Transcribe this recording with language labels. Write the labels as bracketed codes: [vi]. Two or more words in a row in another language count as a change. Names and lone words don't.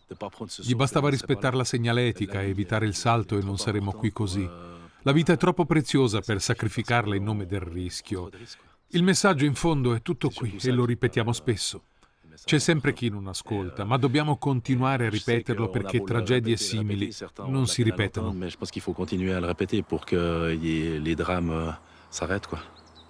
[it] Gli bastava rispettare la segnaletica e evitare il salto e non saremmo qui così. La vita è troppo preziosa per sacrificarla in nome del rischio. Il messaggio in fondo è tutto qui e lo ripetiamo spesso. C'è sempre chi non ascolta, ma dobbiamo continuare a ripeterlo perché tragedie simili non si ripetano. [fr] Ma je pense qu'il faut continuer à le répéter pour que les drames s'arrêtent, quoi.